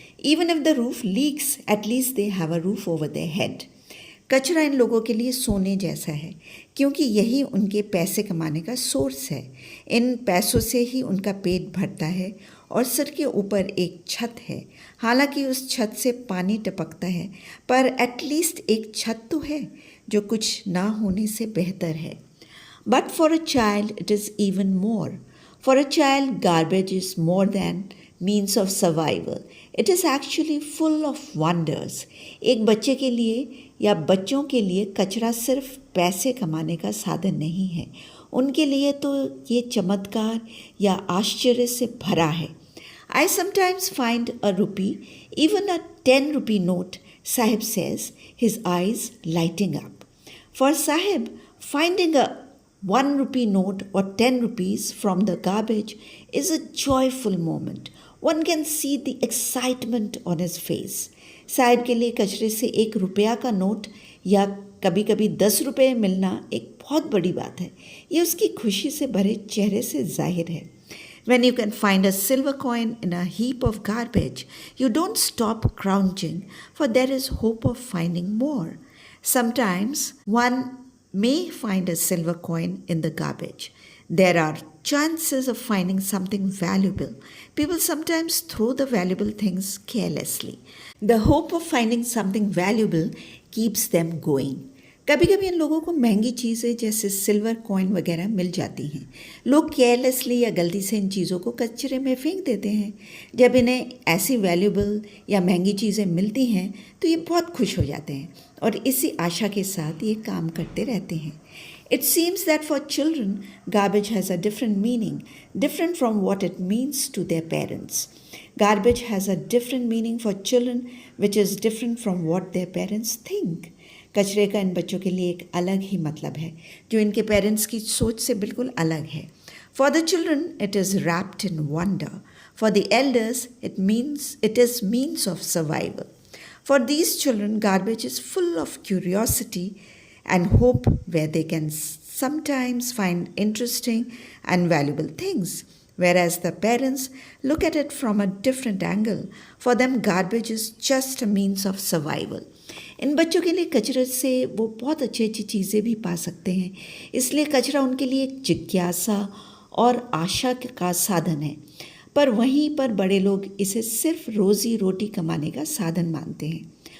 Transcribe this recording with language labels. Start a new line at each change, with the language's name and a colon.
English: Even if the roof leaks, at least they have a roof over their head.
Hindi: कचरा इन लोगों के लिए सोने जैसा है क्योंकि यही उनके पैसे कमाने का सोर्स है। इन पैसों से ही उनका पेट भरता है और सिर के ऊपर एक छत है। हालांकि उस छत से पानी टपकता है पर एटलीस्ट एक छत तो है जो कुछ ना होने से बेहतर है।
English: But for a child it is even more. For a child garbage is more than means of survival. It is actually full of wonders.
Hindi: एक बच्चे के लिए या बच्चों के लिए कचरा सिर्फ पैसे कमाने का साधन नहीं है। उनके लिए तो ये चमत्कार या आश्चर्य से भरा है।
English: I sometimes find a rupee, even a 10 rupee note, Sahib says, his eyes lighting up. For Sahib, finding a 1 rupee note or 10 rupees from the garbage is a joyful moment. One can see the excitement on his face.
Hindi: Sahib के लिए कचरे से 1 रुपया का note या कभी कभी 10 रुपये मिलना एक बहुत बड़ी बात है। ये उसकी खुशी से भरे चेहरे से जाहिर है।
English: When you can find a silver coin in a heap of garbage, you don't stop crouching, for there is hope of finding more. Sometimes one may find a silver coin in the garbage. There are chances of finding something valuable. People sometimes throw the valuable things carelessly. The hope of finding something valuable keeps them going.
Hindi: कभी कभी इन लोगों को महंगी चीज़ें जैसे silver coin वगैरह मिल जाती हैं। लोग केयरलेसली या गलती से इन चीज़ों को कचरे में फेंक देते हैं। जब इन्हें ऐसी वैल्यूबल या महंगी चीज़ें मिलती हैं तो ये बहुत खुश हो जाते हैं और इसी आशा के साथ ये काम करते रहते हैं।
English: It seems that for children, garbage has a different meaning, different from what it means to their parents. Garbage has a different meaning for children which is different from what their parents think.
Hindi: कचरे का इन बच्चों के लिए एक अलग ही मतलब है जो इनके पेरेंट्स की सोच से बिल्कुल अलग है.
English: For the children, it is wrapped in wonder. For the elders, it is means of survival. For these children, garbage is full of curiosity and hope where they can sometimes find interesting and valuable things. Whereas the parents look at it from a different angle. For them, garbage is just a means of survival.
Hindi: इन बच्चों के लिए कचरे से वो बहुत अच्छी अच्छी चीज़ें भी पा सकते हैं. इसलिए कचरा उनके लिए एक जिज्ञासा और आशा का साधन है. पर वहीं पर बड़े लोग इसे सिर्फ रोज़ी रोटी कमाने का साधन मानते हैं.